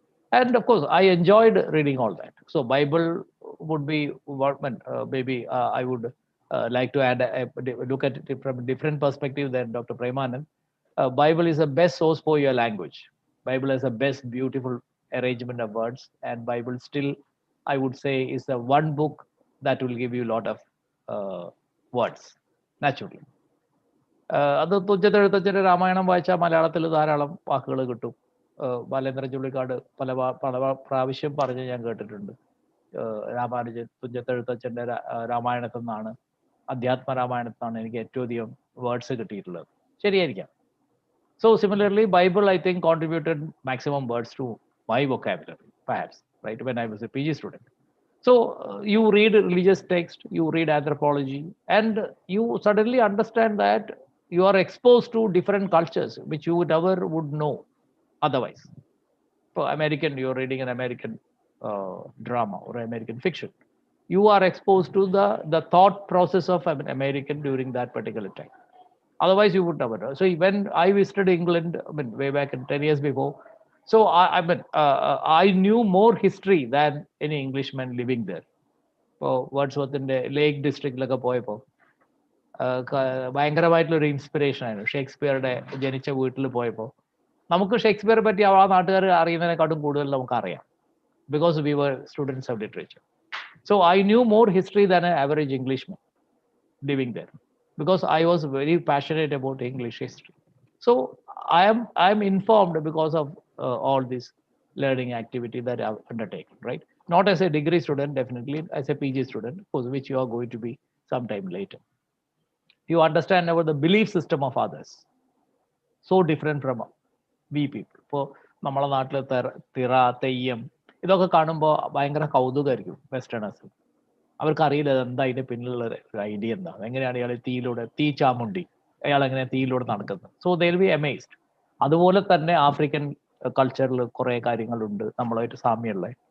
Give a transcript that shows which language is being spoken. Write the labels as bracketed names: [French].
[English] And of course, I enjoyed reading all that. So Bible would be what maybe I would like to add look at it from a different perspective than Dr. Premanand. Bible is the best source for your language. Bible has the best beautiful arrangement of words, and Bible still, I would say, is the one book that will give you a lot of words naturally. [Malayalam] അത് തുഞ്ചത്തെഴുത്തച്ഛൻ്റെ രാമായണം വായിച്ചാൽ മലയാളത്തിൽ ധാരാളം വാക്കുകൾ കിട്ടും. ബാലേന്ദ്രൻ ചുള്ളിക്കാട് പല പ്രാവശ്യം പറഞ്ഞ് ഞാൻ കേട്ടിട്ടുണ്ട്. രാമാനുജൻ തുഞ്ചത്തെഴുത്തച്ഛൻ്റെ രാമായണത്തിൽ നിന്നാണ്, അധ്യാത്മ രാമായണത്തിൽ നിന്നാണ് എനിക്ക് ഏറ്റവും അധികം വേർഡ്സ് കിട്ടിയിട്ടുള്ളത്. ശരിയായിരിക്കാം. [English] So similarly, Bible, I think, contributed maximum words to my vocabulary, perhaps, right, when I was a PG student. So you read religious text, you read anthropology, and you suddenly understand that you are exposed to different cultures, which you never would know otherwise. For American, you're reading an American drama or American fiction. You are exposed to the thought process of an American during that particular time. Otherwise, you would never know. So when I visited England, I mean, way back in 10 years before, so I knew more history than any Englishman living there. [Malayalam] ഇപ്പോൾ വേർഡ്സ്വർത്തിന്റെ ലേക്ക് ഡിസ്ട്രിക്റ്റിലൊക്കെ പോയപ്പോൾ ഭയങ്കരമായിട്ടുള്ളൊരു inspiration ആയിരുന്നു. ഷേക്സ്പിയറുടെ ജനിച്ച വീട്ടിൽ പോയപ്പോൾ നമുക്ക് ഷേക്സ്പിയറെ പറ്റി ആ നാട്ടുകാർ അറിയുന്നതിനെക്കാട്ടും കൂടുതൽ നമുക്ക് അറിയാം, [English] Because we were students of literature. So I knew more history than a average Englishman living there, because I was very passionate about English history. So I am informed because of all this learning activity that I've undertaken, right? Not as a degree student, definitely as a PG student, for which you are going to be sometime later. You understand about the belief system of others, so different from we people. [Malayalam] ഇപ്പോൾ നമ്മളെ നാട്ടിൽ തിറ, തെയ്യം ഇതൊക്കെ കാണുമ്പോൾ ഭയങ്കര കൗതുകമായിരിക്കും westerners. അവർക്കറിയില്ല എന്താ അതിന്റെ പിന്നിലുള്ള ഒരു ഐഡിയ എന്താ, എങ്ങനെയാണ് ഇയാൾ തീ ചാമുണ്ടി, അയാൾ എങ്ങനെ തീയിലൂടെ നടക്കുന്നത്. [English] So they will be amazed. [Malayalam] അതുപോലെ തന്നെ ആഫ്രിക്കൻ കൾച്ചറിൽ കുറെ കാര്യങ്ങളുണ്ട് നമ്മളായിട്ട് സാമ്യമുള്ള.